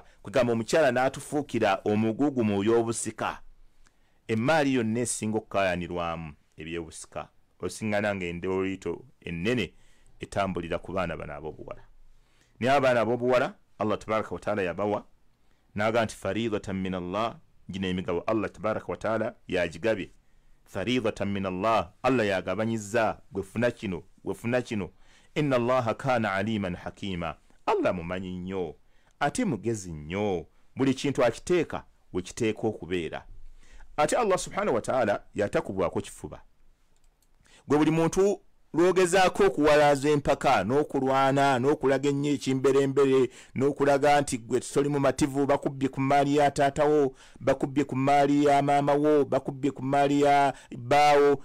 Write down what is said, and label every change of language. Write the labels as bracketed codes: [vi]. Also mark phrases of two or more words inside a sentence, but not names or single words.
[lg] Kwegamba omukyala n'atufuukira omugugu mu by'obusika. Emaali yonna esinga okukaayanirwamu ebyobusika osiŋŋana ng'endooliito ennene etambulira ku baana bano ab'obuwala. Naye abaana ab'obuwala [ar] الله تبارك وتعالى [lg] yabawa n'agamba nti [ar] فريضة من الله, [lg] gino emigabo [ar] الله تبارك وتعالى [lg] yagigabye. [ar] فريضة من الله, [lg] Allah yagabanyizza gwefuna kino gwefuna kino. [ar] إن الله كان عليما حكيما, [lg] Allah mumanyi nnyo ate mugezi nnyo, buli kintu akiteeka we kiteeka okubeera. Ate [ar] الله سبحانه وتعالى [lg] yatakubwako kifuba. Gwe buli muntu lwogezaako okuwalaza empaka n'okulwana n'okulaga ennyo ekimberembere n'okulaga nti gwe toli mumativu, bakubbye ku mmaali ya taatawo, bakubbye ku mmaali ya maamawo, bakubbye ku mmaali ya bbaawo.